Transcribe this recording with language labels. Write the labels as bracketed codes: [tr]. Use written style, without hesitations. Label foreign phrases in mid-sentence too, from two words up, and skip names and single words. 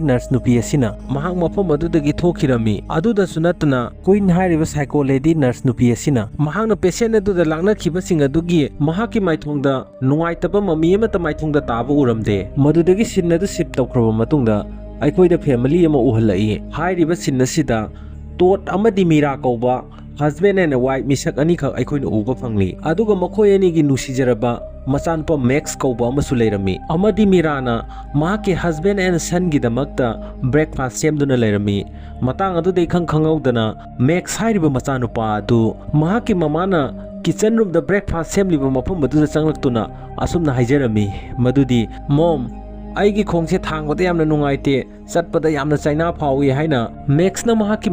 [mni] nurse nupi asina mahak mafam adudagi thokirami aduda sunatna queen hairiba [en] psycho lady nurse [mni] nupi asina mahakna patient aduda laknakhiba sing adugi mahaki maithongda nungaitaba mami amata maithongda taba uramde madudagi sin adu ship tawkhraba matungda aikoida family ama uhalai hairiba sin asida tot amadi mira kauba [en] husband and wife [mni] misak ani khak aikoina uba phangli aduga makhoi ani gi nusijaraba machanpa max kauba amasu leirami amadi mirana mahaki [en] husband and son [mni] gi damakta breakfast semduna leirami matang adu dei khangaudana max hairiba machanupa adu mahaki mamana [en] kitchen room [mni] da breakfast semliba mafam adu changlaktuna asumna haijarami madudi mom aigi khongse thangbada yamna nungaite chatpada yamna chaina phawi haina max na mahaki